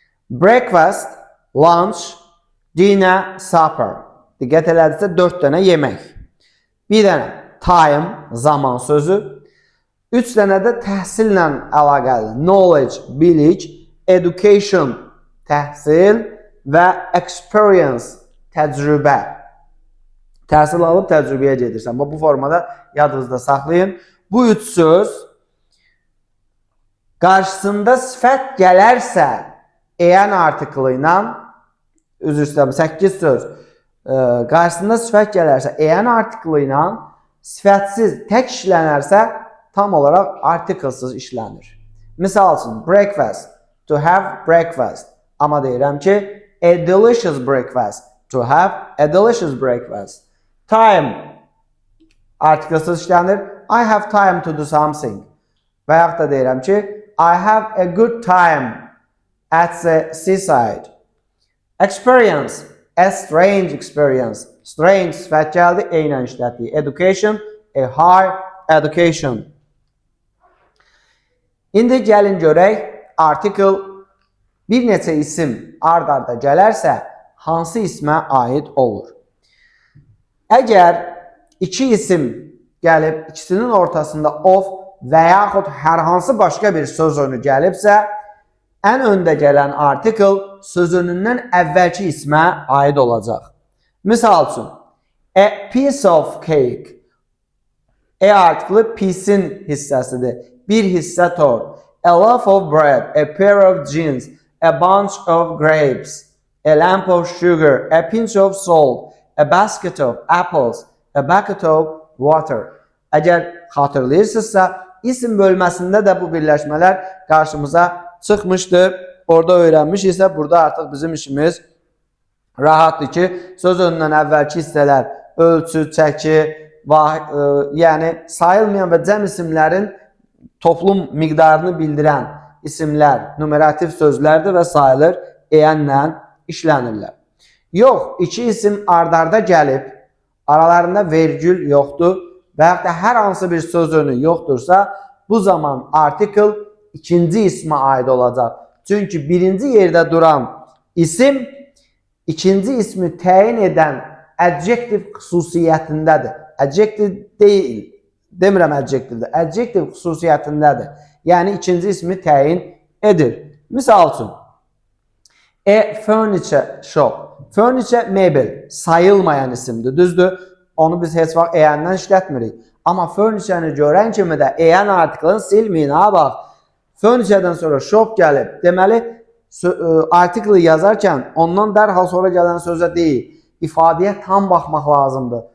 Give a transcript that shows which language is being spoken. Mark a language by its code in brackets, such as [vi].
[en] Breakfast, lunch, dinner, supper. [az] Diqqət elədirsə 4 dənə yemək. Bir dənə time, zaman sözü. 3 dənə də təhsillə əlaqəli. Knowledge, bilik, education, təhsil və experience, təcrübə. Təhsil alıb təcrübəyə gedirsən. Bu formada yadınızda saxlayın. Bu 3 söz Qarşısında sifət gələrsə, an artiklı ilə, üzr istəyirəm, 8 söz. Qarşısında sifət gələrsə, an artiklı ilə, sifətsiz tək işlənərsə, tam olaraq artiklsız işlənir. Misal üçün, [en] breakfast, to have breakfast. [az] Amma deyirəm ki, [en] a delicious breakfast, to have a delicious breakfast. [az] Time, artiklsız işlənir. [en] I have time to do something. [az] Və yaxud da deyirəm ki, [en] I have a good time at the seaside. Experience, a strange experience. [az] Strange sifət gəldi, eynən işlətdik. [en] Education, a high education. [az] İndi gəlin görək, article bir neçə isim ard-arda gələrsə, hansı ismə aid olur? Əgər iki isim gəlib, ikisinin ortasında of və yaxud hər hansı başqa bir söz önü gəlibsə, ən öndə gələn article sözünündən əvvəlki ismə aid olacaq. Misal üçün, [en] a piece of cake. Article [az] piece'in hissəsidir. Bir hissə tort. [en] A loaf of bread, a pair of jeans, a bunch of grapes, a lamp of sugar, a pinch of salt, a basket of apples, a bucket of water. [az] Əgər xatırlayırsınızsa, isim bölməsində də bu birləşmələr qarşımıza çıxmışdır. Orada öyrənmişiksə, burada artıq bizim işimiz rahatdır ki, söz önündən əvvəlki hissələr ölçü, çəki, yəni sayılmayan və cəm isimlərin toplum miqdarını bildirən isimlər, numerativ sözlərdir və sayılır, enlə işlənirlər. Yox, iki isim ard-arda gəlib, aralarında vergül yoxdur və yaxud da hər hansı bir söz önü yoxdursa, bu zaman article ikinci ismə aid olacaq. Çünki birinci yerdə duran isim ikinci ismi təyin edən adjektiv xüsusiyyətindədir. Adjektiv deyil, demirəm adjektivdir, adjektiv xüsusiyyətindədir. Yəni ikinci ismi təyin edir. Misal üçün, [en] a furniture shop. [az] Furniture mebel, sayılmayan isimdir, düzdür? Onu biz heç vaxt e'ndən işlətmirik. Amma furniture'ni görən kimi də e'n artiklını silməyin, ha bax. Furniture'dan sonra shop gəlib. Deməli, artiklı yazarkən ondan dərhal sonra gələn sözə deyil, ifadəyə tam baxmaq lazımdır.